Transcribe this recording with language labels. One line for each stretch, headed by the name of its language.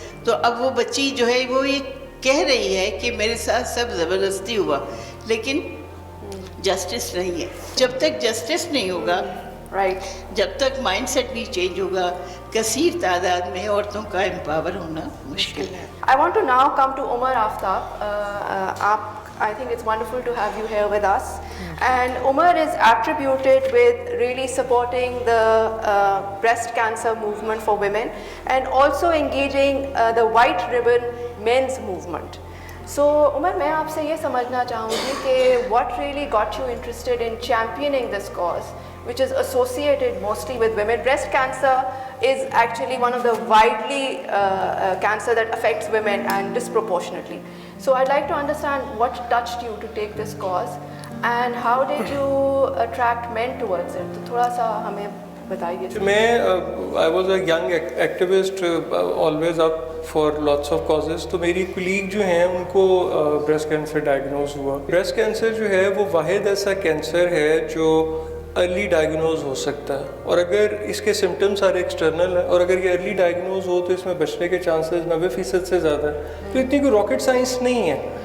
Hindi: तो अब वो बच्ची जो है वो ये कह रही है कि मेरे साथ सब ज़बरदस्ती हुआ, लेकिन जस्टिस नहीं है. जब तक जस्टिस नहीं होगा, राइट, जब तक माइंडसेट नहीं चेंज होगा, कसीर तादाद में औरतों का एम्पावर होना मुश्किल है.
English: I want to now come to Umar Aftab.
Hindi: आप
English: I think it's wonderful to have you here with us. And Umar is attributed with really supporting the breast cancer movement for women and also engaging the white ribbon men's movement. So Umar,
Hindi: मैं आपसे ये समझना चाहूँगी कि
English: what really got you interested in championing this cause, which is associated mostly with women. Breast cancer is actually one of the widely cancer that affects women and disproportionately. So I'd like to understand what touched you to take this cause and how did you attract men towards it?
Hindi: तो थोड़ा सा हमें बताइए.
English: I was a young activist, always up for lots of causes.
Hindi: तो मेरी colleague जो हैं उनको breast cancer diagnose हुआ. Breast cancer जो है वो वाहिद ऐसा कैंसर है जो अर्ली डायग्नोज हो सकता है, और अगर इसके सिम्टम्स सारे एक्सटर्नल हैं और अगर ये अर्ली डायग्नोज हो तो इसमें बचने के चांसेस 90% से ज़्यादा है. तो इतनी कोई रॉकेट साइंस नहीं है.